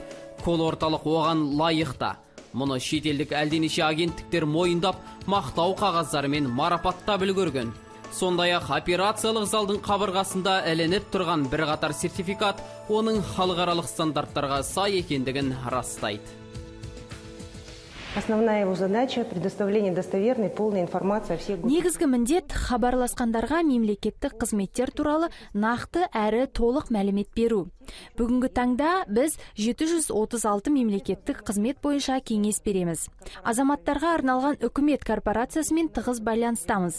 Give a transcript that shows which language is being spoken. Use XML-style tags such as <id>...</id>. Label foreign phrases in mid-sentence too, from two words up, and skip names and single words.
<kk>Кол орталық оған лайықта. Мұны шетелдік әлденеше агенттіктер мойындап, мақтау қағаздарымен марапаттап үлгерген. Сондай-ақ операциялық залдың қабырғасында ілініп тұрған бір қатар сертификат оның халықаралық стандарттарға сай екендігін растайды.</kk> <ru>Основная его задача – предоставление достоверной, полной информации о всех...</ru> <kk>Негізгі міндет хабарласқандарға мемлекеттік қызметтер туралы нақты әрі толық мәлімет беру. Бүгінгі таңда біз 736 мемлекеттік қызмет бойынша кеңес береміз. Азаматтарға арналған үкімет корпорациясымен тығыз байланыстамыз.</kk>